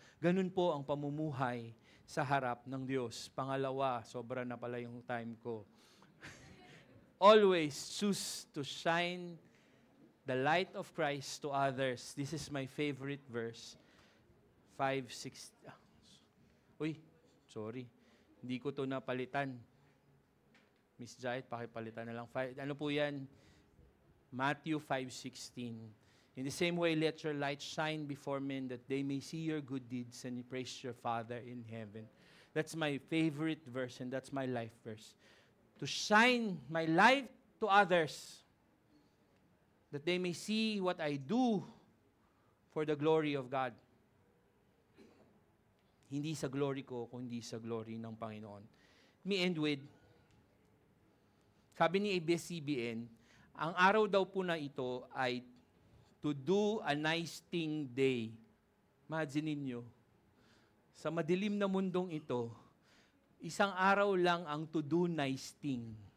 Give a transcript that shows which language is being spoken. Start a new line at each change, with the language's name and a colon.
Filipino: Ganun po ang pamumuhay sa harap ng Diyos. Pangalawa, sobra na pala yung time ko.
English: Always choose to shine the light of Christ to others. This is my favorite verse.
Filipino: 5:6. Uy, sorry. Hindi ko to napalitan. Miss Jait, pakipalitan na lang. Ano po yan?
English: Matthew 5:16. In the same way, let your light shine before men that they may see your good deeds and praise your Father in heaven. That's my favorite verse and that's my life verse. To shine my light to others that they may see what I do for the glory of God.
Filipino: Hindi sa glory ko, kundi sa glory ng Panginoon.
English: Let me end with,
Filipino: sabi ni ABS-CBN, ang araw daw po na ito ay
English: to do a nice thing day.
Filipino: Imagine ninyo, sa madilim na mundong ito, isang araw lang ang
English: to do nice thing.